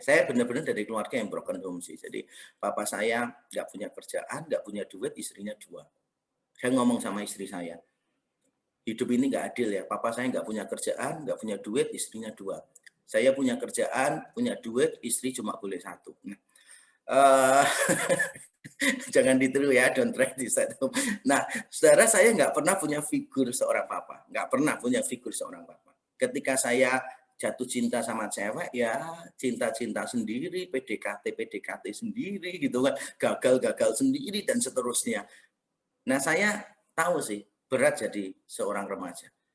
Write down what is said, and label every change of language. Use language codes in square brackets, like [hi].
[id] Saya benar-benar dari keluarga yang broken home sih. Jadi papa saya nggak punya kerjaan, nggak punya duit, istrinya 2. Saya ngomong sama istri saya, hidup ini nggak adil ya. Papa saya nggak punya kerjaan, nggak punya duit, istrinya 2. Saya punya kerjaan, punya duit, istri cuma boleh 1. Nah, jangan ditiru ya, [en] don't try this at home. [id] Nah, saudara saya nggak pernah punya figur seorang papa, nggak pernah punya figur seorang papa. Ketika saya jatuh cinta sama cewek, ya cinta-cinta sendiri, PDKT sendiri gitu kan, gagal sendiri dan seterusnya. Nah, saya tahu sih berat jadi seorang remaja.